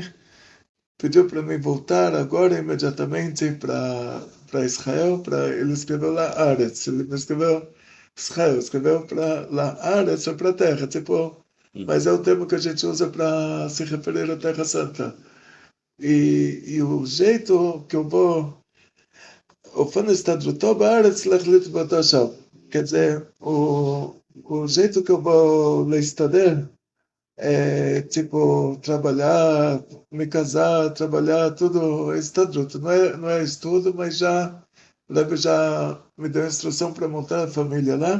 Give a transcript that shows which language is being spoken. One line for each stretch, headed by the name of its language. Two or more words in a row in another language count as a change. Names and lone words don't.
Portuguese: Pediu para mim voltar agora, imediatamente, para Israel. Ele escreveu lá Aretz. Ele não escreveu Israel, escreveu para lá Aretz, ou para a terra. Tipo, mas é o termo que a gente usa para se referir à Terra Santa. E o jeito que eu vou... O estadruto
Hebrew: בארץ להחליט באותו שעה.
Portuguese: Quer dizer, o jeito que eu vou להסתדר é, tipo, trabalhar, me casar, trabalhar, tudo é estadruto. Não é estudo, mas já... O Rebbe já me deu instrução para montar a família lá.